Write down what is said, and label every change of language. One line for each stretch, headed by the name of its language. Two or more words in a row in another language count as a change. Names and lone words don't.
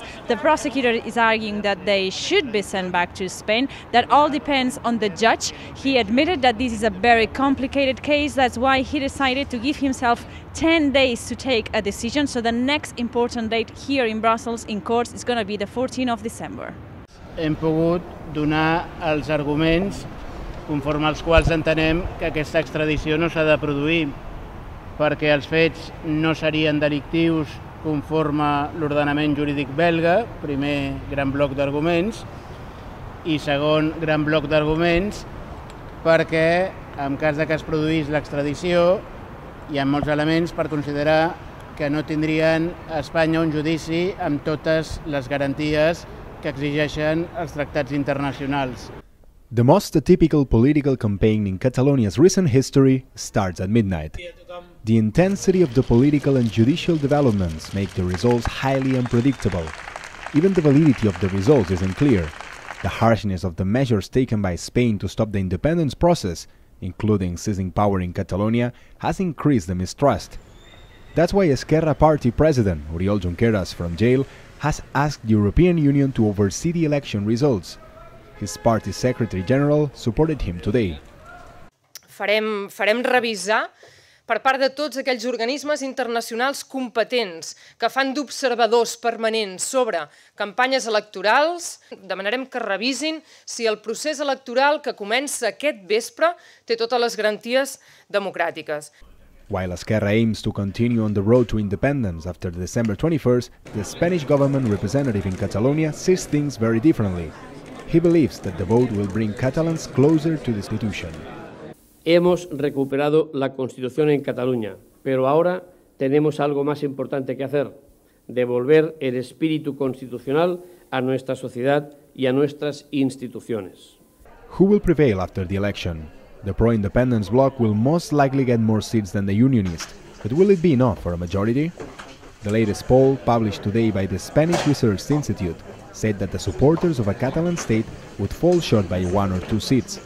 English: The prosecutor is arguing that they should be sent back to Spain. That all depends on the judge. He admitted that this is a very complicated case. That's why he decided to give himself 10 days to take a decision. So the next important date here in Brussels in courts is going to be the 14th of December.
Catalan: Hem pogut donar els arguments conforme als quals entenem que aquesta extradició no s'ha de produir, perquè els fets no serien delictius conforme l'ordenament jurídic belga, primer gran bloc d'arguments, i segon gran bloc d'arguments perquè en cas de que es produís l'extradició hi ha molts elements per considerar que no tindrien a Espanya un judici amb totes les garanties que exigeixen els tractats internacionals.
English: The most atypical political campaign in Catalonia's recent history starts at midnight. The intensity of the political and judicial developments make the results highly unpredictable. Even the validity of the results isn't clear. The harshness of the measures taken by Spain to stop the independence process, including seizing power in Catalonia, has increased the mistrust. That's why Esquerra Party President Oriol Junqueras from jail has asked the European Union to oversee the election results. His party's Secretary General supported him today.
Catalan: Farem revisar per part de tots aquells organismes internacionals competents que fan d'observadors permanents sobre campanyes electorals. Demanarem que revisin si el procés electoral que comença aquest vespre té totes les garanties democràtiques.
English: While Esquerra aims to continue on the road to independence after December 21st, the Spanish government representative in Catalonia sees things very differently. He believes that the vote will bring Catalans closer to the institution.
Spanish: Hemos recuperado la Constitución en Cataluña, pero ahora tenemos algo más importante que hacer: devolver el espíritu constitucional a nuestra sociedad y a nuestras instituciones.
English: Who will prevail after the election? The pro-independence bloc will most likely get more seats than the Unionists, but will it be enough for a majority? The latest poll, published today by the Spanish Research Institute, said that the supporters of a Catalan state would fall short by 1 or 2 seats.